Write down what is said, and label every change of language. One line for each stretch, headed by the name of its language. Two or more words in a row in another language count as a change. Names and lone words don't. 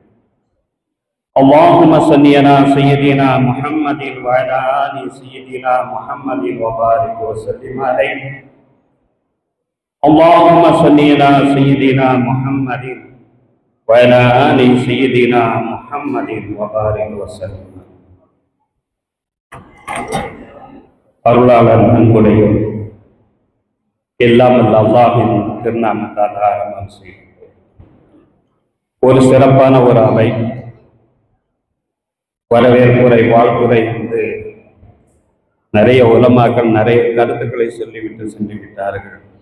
Arabic: اللهم صل على سيدنا محمد وعلى آل سيدنا محمد وبارك وسلم عليه. اللهم صل على سيدنا محمد وعلى آل سيدنا محمد وبارك وسلم.
Tamil: அருளாளர் அன்புடையோர் எல்லாம் வல்ல அல்லாஹ்வின் திருநாமத்தால் ஆரம்பம் செய்கிறேன். ஒரு சிறப்பான ஒரு அவை, வரவேற்புரை வாழ்த்துரை என்று நிறைய உலமாக்கள் நிறைய கருத்துக்களை சொல்லிவிட்டு சென்று விட்டார்கள்.